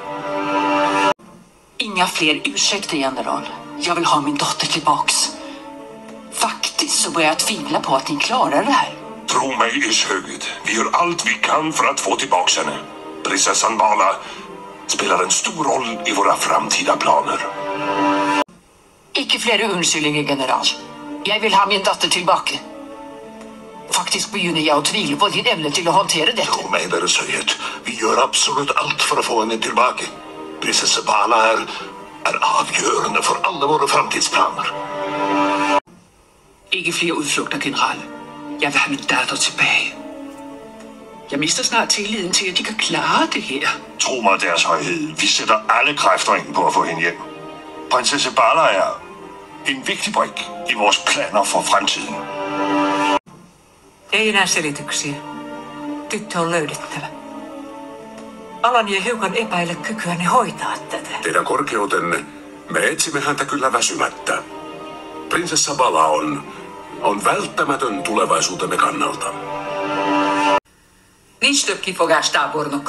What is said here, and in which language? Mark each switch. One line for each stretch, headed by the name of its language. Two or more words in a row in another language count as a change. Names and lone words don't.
Swedish: Inga fler ursäkter, general. Jag vill ha min dotter tillbaks. Faktiskt så börjar jag tvivla på att ni klarar det här. Tro mig, Ishögud. Vi gör allt vi kan för att få tillbaka henne. Prinsessan Bala spelar en stor roll i våra framtida planer.
Norwegian: Ikke flere unnskyldninger, general. Jeg vil ha min datter tilbake. Faktisk begynner jeg å tvile på din evne til å håndtere dette. Tro mig, Deres Høyhet.
Swedish: Vi gör absolut allt för att få henne tillbaka. Prinsessa Bala är avgörande för alla våra framtidsplaner.
Danish: Ikke flere udflugter, general. Jeg vil have min datter tilbage. Jeg mister snart tilliden til, at de kan klare det her. Tro mig, Deres Højhed. Vi sætter alle kræfter ind på at få hende hjem. Prinsesse Bala er en vigtig brik i vores planer for fremtiden.
Finnish: Ei enää selityksiä. Tyttö on löydettävä. Alan ja hiukan epäillä kykyäni hoitaa tätä. Teidän korkeutenne, me etsimme häntä kyllä väsymättä. Prinsessa Bala on välttämätön tulevaisuutemme kannalta.
Hungarian: Nincs több kifogás, tábornok.